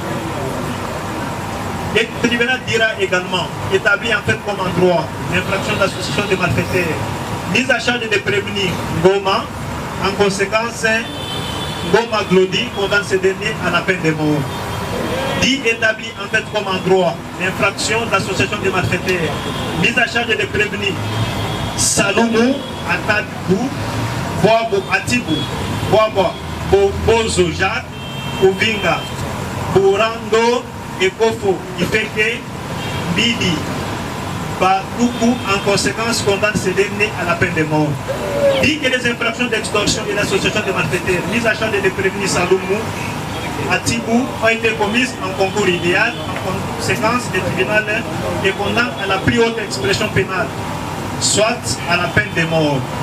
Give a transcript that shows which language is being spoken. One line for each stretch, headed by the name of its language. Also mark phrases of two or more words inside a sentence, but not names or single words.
French: Le tribunal dira également établi en fait comme en droit l'infraction d'association de malfaiteurs, mise à charge des prévenus Goma. En conséquence, Goma Glody condamne ces derniers à la peine de mort. Dit établi en fait comme en droit l'infraction d'association de malfaiteurs, mise à charge des prévenus Saloumou Atadibou, Boabo Atibou, Boabo Bozo Jacques, Uvinga, Burando et Kofo Ifeke, Bidi, Batoukou, en conséquence condamne ces derniers à la peine de mort. Dit que les infractions d'extorsion et d'association de malfaiteurs, mise à charge des prévenus Saloumou Atibou ont été commises en concours idéal. En conséquence, le tribunal les condamne à la plus haute expression pénale, soit à la peine de mort.